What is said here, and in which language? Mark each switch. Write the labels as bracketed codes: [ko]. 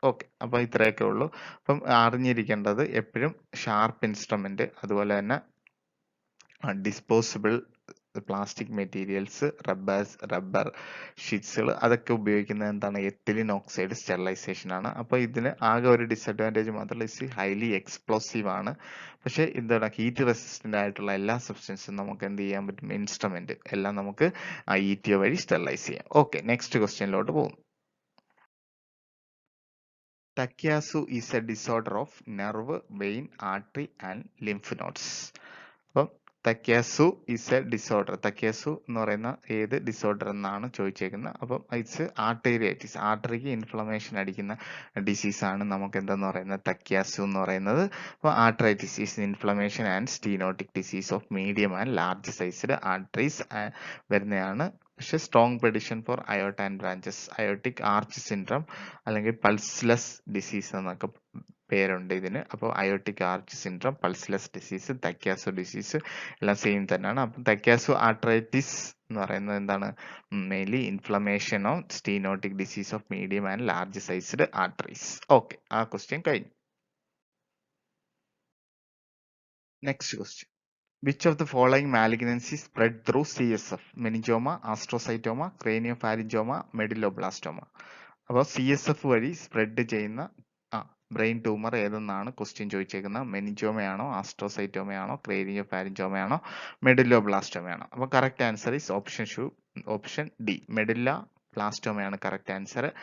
[ml] Okay, അപ്പൊ ഇത്രയൊക്കെ ഉള്ളൂ. അപ്പം അറിഞ്ഞിരിക്കേണ്ടത് എപ്പോഴും ഷാർപ്പ് ഇൻസ്ട്രുമെന്റ്, അതുപോലെ തന്നെ ഡിസ്പോസിബിൾ പ്ലാസ്റ്റിക് മെറ്റീരിയൽസ്, റബ്ബർ ഷീറ്റ്സുകൾ, അതൊക്കെ ഉപയോഗിക്കുന്നത് എന്താണ്, എത്തിലിൻ ഓക്സൈഡ് സ്റ്റെറിലൈസേഷൻ ആണ്. അപ്പോൾ ഇതിന് ആകെ ഒരു ഡിസഡ്വാൻറ്റേജ് മാത്രമല്ല, [en] it's highly explosive [ml] ആണ്. പക്ഷേ എന്താണ്, ഹീറ്റ് റെസിസ്റ്റന്റ് ആയിട്ടുള്ള എല്ലാ സബ്സ്റ്റൻസും നമുക്ക് എന്ത് ചെയ്യാൻ പറ്റും, ഇൻസ്ട്രുമെന്റ് എല്ലാം നമുക്ക് ETO വഴി സ്റ്റെറിലൈസ് ചെയ്യാം. ഓക്കെ, നെക്സ്റ്റ് ക്വസ്റ്റ്യനിലോട്ട് പോകും. [en] Takyasu is a disorder of nerve, vein, artery and lymph nodes. അപ്പം Takayasu is a disorder. [ml] തക്യാസു എന്ന് പറയുന്ന ഏത് ഡിസോർഡർ എന്നാണ് ചോദിച്ചേക്കുന്നത്. അപ്പം ഇറ്റ്സ് ആർട്ടേരിയൈറ്റിസ്, ആർട്ടറിക്ക് ഇൻഫ്ലമേഷൻ അടിക്കുന്ന ഡിസീസ് ആണ് നമുക്ക് എന്തെന്ന് പറയുന്നത്, തക്യാസു എന്ന് പറയുന്നത്. [en] അപ്പോൾ arteritis is inflammation and stenotic disease of medium and large sized arteries വരുന്നതാണ്. പക്ഷെ strong prediction for aorta and branches, aortic arch syndrome അല്ലെങ്കിൽ pulseless disease [ml] എന്നൊക്കെ പേരുണ്ട് ഇതിന്. അപ്പോൾ aortic arch syndrome, pulseless disease, തക്യാസോ disease എല്ലാം സെയിം തന്നെയാണ്. അപ്പം തക്യാസോ ആർട്ടറൈറ്റിസ് എന്ന് പറയുന്നത് എന്താണ്, mainly [en] Inflammation of stenotic disease of medium and large sized arteries. [ml] Okay, ആ ക്വസ്റ്റ്യൻ കഴിഞ്ഞു. Next question. [en] Which of the following malignancies spread through CSF? Meningioma, astrocytoma, craniopharyngioma, medulloblastoma. [ml] അപ്പോൾ CSF വഴി സ്പ്രെഡ് ചെയ്യുന്ന ബ്രെയിൻ ട്യൂമർ ഏതെന്നാണ് ക്വസ്റ്റ്യൻ ചോദിച്ചേക്കുന്നത്. മെനിഞ്ചോമയാണോ, ആസ്ട്രോസൈറ്റോമയാണോ, ക്രേനിയോഫാരിഞ്ചോമയാണോ, മെഡുല്ലോബ്ലാസ്റ്റോമയാണോ? അപ്പോൾ [en] correct answer is option D, [ml] medulla ബ്ലാസ്റ്റോമയാണ് correct answer.